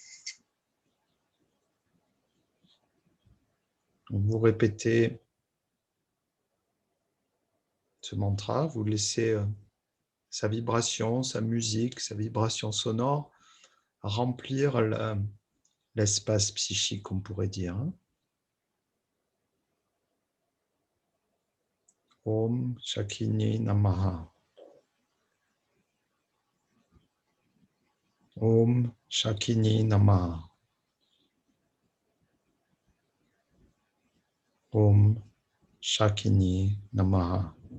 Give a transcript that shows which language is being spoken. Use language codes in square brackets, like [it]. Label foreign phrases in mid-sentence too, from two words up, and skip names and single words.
[fr] Vous répétez ce mantra, vous laissez sa vibration, sa musique, sa vibration sonore remplir l'espace psychique, on pourrait dire. [sa] Om Shakini Namaha. Om Shakini Namaha. Om Shakini Namaha.